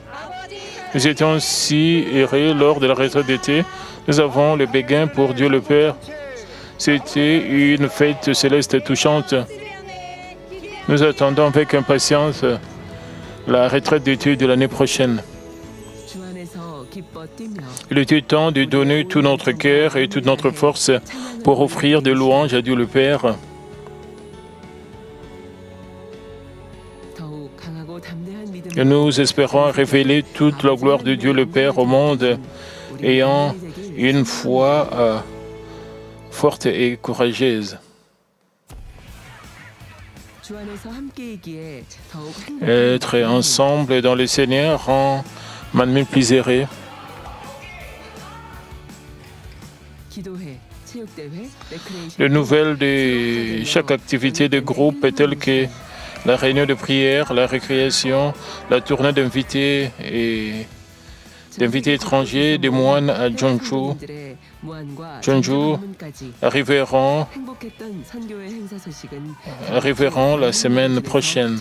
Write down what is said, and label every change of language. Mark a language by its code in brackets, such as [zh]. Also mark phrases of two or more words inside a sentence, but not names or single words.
[fr] Nous étions si heureux lors de la retraite d'été. Nous avons le béguin pour Dieu le Père. C'était une fête céleste touchante. Nous attendons avec impatience la retraite d'été de l'année prochaine. [ko] 주 안에서 기뻐 뛰며 [fr] Il était temps de donner tout notre cœur et toute notre force pour offrir des louanges à Dieu le Père. [ko] 더욱 강하고 담대한 [fr] Et [ko] 믿음으로 [fr] nous espérons révéler toute la gloire de Dieu le Père au monde, ayant une foi forte et courageuse. [ko] 주 안에서 함께이기에 더욱 [fr] Être ensemble dans le Seigneur rend m'admire plus heureux. [ko] 기도회, 체육대회, 레크레이션 [fr] Les nouvelles de chaque activité de groupe telles que la réunion de prière, la récréation, la tournée d'invités et d'invités étrangers, des moines à Jeonju arriveront [ko] 행복했던 선교회 행사 소식은 [fr] la semaine prochaine.